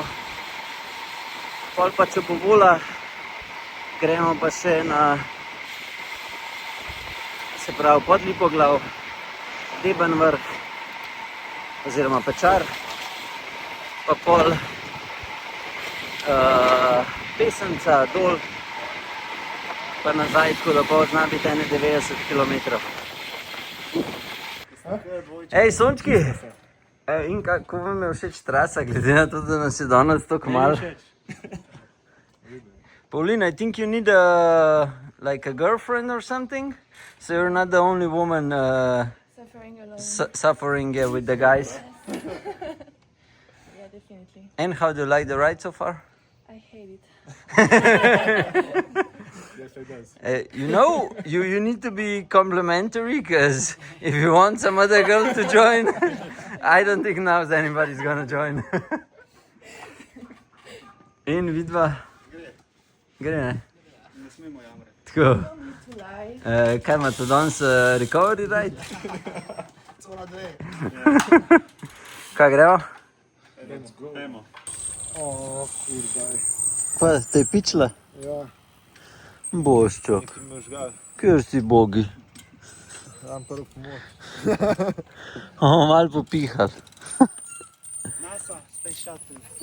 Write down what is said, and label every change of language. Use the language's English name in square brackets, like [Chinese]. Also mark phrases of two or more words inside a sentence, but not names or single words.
[Slovenian] Pol pa če bo vola, gremo pa še na, se pravi, pod Lipoglav, Deben Vrh oziroma Pečar, pa pol Pesenca dol, pa nazaj, tako da bo zna biti 91 km. Ej, sončki! In kako vam je všeč trasa, glede na to, da nas je danes toliko malo? [English] Pauline, I think you need like a girlfriend or something, so you're not the only woman Suffering alone. suffering with the guys. Yeah, definitely. And how do you like the ride so far? I hate it. Yes, it does. You know, you need to be complimentary, because if you want some other girl to join, I don't think now anybody's gonna join. [Slovenian] In vidva? Gre, ne? Ne smemo jamrati. Tako. [English] Don't need to lie. [Slovenian] Kaj imate danes [English] recovery ride? [Slovenian] Cona dve. Kaj gremo? [English] Let's go. [Slovenian] Gremo. O, kurdaj. Pa te je pičila? Ja, Boščok, ti me žgal. kjer si bogi? Dam prvo pomoč. Malo popihal. [English] NASA, space shuttle.